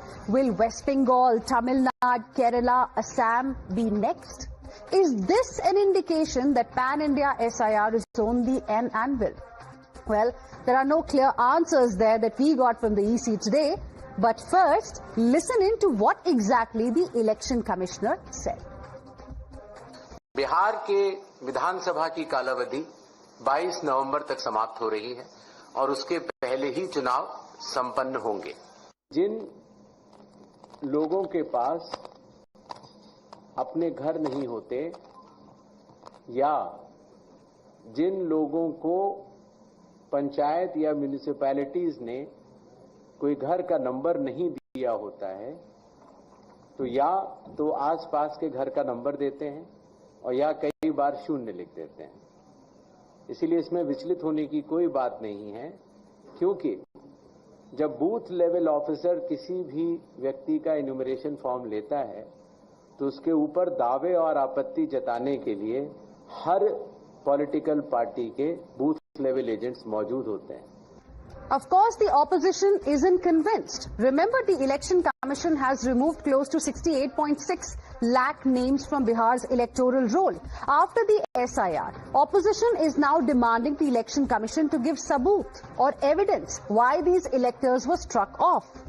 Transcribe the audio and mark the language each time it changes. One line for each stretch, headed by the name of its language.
English: Will West Bengal, Tamil Nadu, Kerala, Assam be next? Is this an indication that Pan-India S.I.R is on the anvil? Well, there are no clear answers there that we got from the EC today. But first, listen in to what exactly the Election Commissioner said.
Hindi: Bihar के विधानसभा की कालावधि 22 नवंबर तक समाप्त हो रही है और उसके पहले ही चुनाव संपन्न होंगे। जिन लोगों के पास अपने घर नहीं होते या जिन लोगों को पंचायत या म्युनिसिपैलिटीज ने कोई घर का नंबर नहीं दिया होता है, तो या तो आसपास के घर का नंबर देते हैं और या कई बार शून्य लिख देते हैं। इसीलिए इसमें विचलित होने की कोई बात नहीं है, क्योंकि जब बूथ लेवल ऑफिसर किसी भी व्यक्ति का इन्यूमरेशन फॉर्म लेता है तो उसके ऊपर दावे और आपत्ति जताने के लिए हर पॉलिटिकल पार्टी के बूथ लेवल एजेंट्स मौजूद होते हैं।
English: Of course, the opposition isn't convinced. Remember, the Election Commission has removed close to 68.6 lakh names from Bihar's electoral roll. After the S.I.R, opposition is now demanding the Election Commission to give sabut or evidence why these electors were struck off.